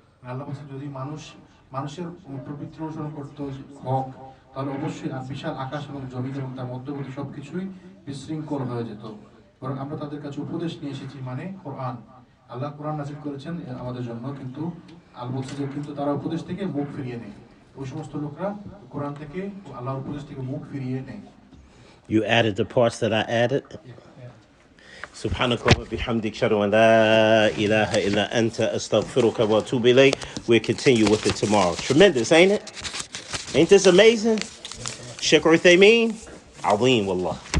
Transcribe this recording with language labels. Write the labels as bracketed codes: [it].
[bn] আল্লাহ বলছেন যদি মানুষের প্রবৃত্তির অনুসরণ করতো হক, তাহলে অবশ্যই বিশাল আকাশ এবং জমিন এবং তার মধ্যবর্তী সবকিছুই বিশৃঙ্খল হয়ে যেত। বরং আমরা তাদের কাছে উপদেশ নিয়ে এসেছি, মানে কোরআন। আল্লাহ কোরআন নাযিল করেছেন আমাদের জন্য, কিন্তু আল্লাহ বলছে যে কিন্তু তারা উপদেশ থেকে মুখ ফিরিয়ে নেয়। ওই সমস্ত লোকরা কোরআন থেকে আল্লাহর উপদেশ থেকে মুখ ফিরিয়ে নেয়। [en] You added the parts that I added? [ar] سبحانك وبحمدك أشهد أن لا إله إلا أنت أستغفرك وأتوب إليك. [en] We'll continue with it tomorrow. Tremendous, ain't it? Ain't this amazing? [ar] Sheikh Uthaymeen, عظيم والله.